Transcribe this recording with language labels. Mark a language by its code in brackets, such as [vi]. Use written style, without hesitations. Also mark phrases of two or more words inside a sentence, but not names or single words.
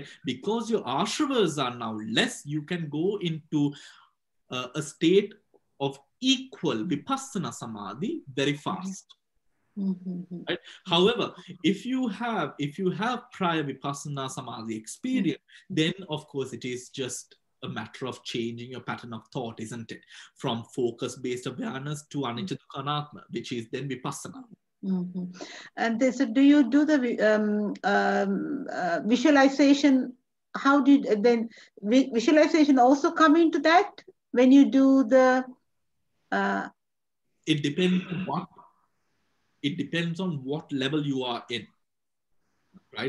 [en] Because your Ashravas are now less, you can go into a state of equal [pi] Vipassana Samadhi [en] very fast. Mm-hmm. Right? However, if you have prior [pi] Vipassana Samadhi [en] experience, then of course it is just a matter of changing your pattern of thought, isn't it? From focus-based awareness to [pi] anicca dukkha anatma, [en] which is then Vipassana. Mm-hmm. And so do you do the visualization? How do you, then visualization also come into that when you do the It depends on what level you are in, right?